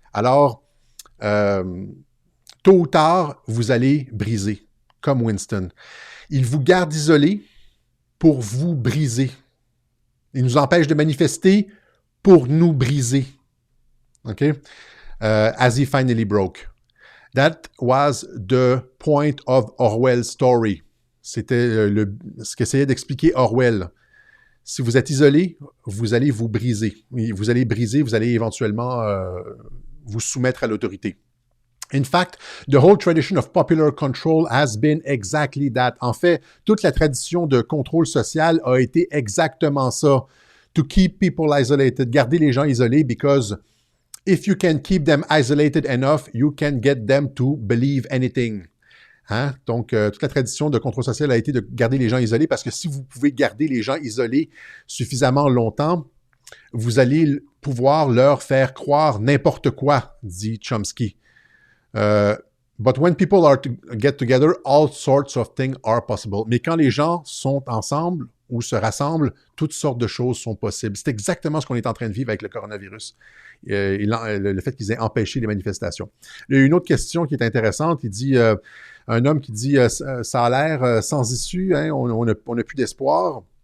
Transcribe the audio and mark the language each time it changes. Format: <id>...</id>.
<fr>Alors, tôt ou tard, vous allez briser, comme Winston. Il vous garde isolé pour vous briser. Il nous empêche de manifester pour nous briser.</fr> <en>OK? As he finally broke. That was the point of Orwell's story.</en> <fr>C'était ce qu'essayait d'expliquer Orwell. Si vous êtes isolé, vous allez vous briser. Vous allez briser, vous allez éventuellement vous soumettre à l'autorité.</fr> <en>In fact, the whole tradition of popular control has been exactly that.</en> <fr>En fait, toute la tradition de contrôle social a été exactement ça.</fr> <en>To keep people isolated,</en> <fr>garder les gens isolés,</fr> <en>because if you can keep them isolated enough, you can get them to believe anything.</en> <fr>Hein? Donc, toute la tradition de contrôle social a été de garder les gens isolés parce que si vous pouvez garder les gens isolés suffisamment longtemps, vous allez pouvoir leur faire croire n'importe quoi, dit Chomsky.</fr> <en>But when people get together, all sorts of things are possible.</en> <fr>Mais quand les gens sont ensemble ou se rassemblent, toutes sortes de choses sont possibles. C'est exactement ce qu'on est en train de vivre avec le coronavirus. Le fait qu'ils aient empêché les manifestations. Il y a une autre question qui est intéressante. Il dit, un homme qui dit ça a l'air sans issue, hein, on n'a plus d'espoir.</fr>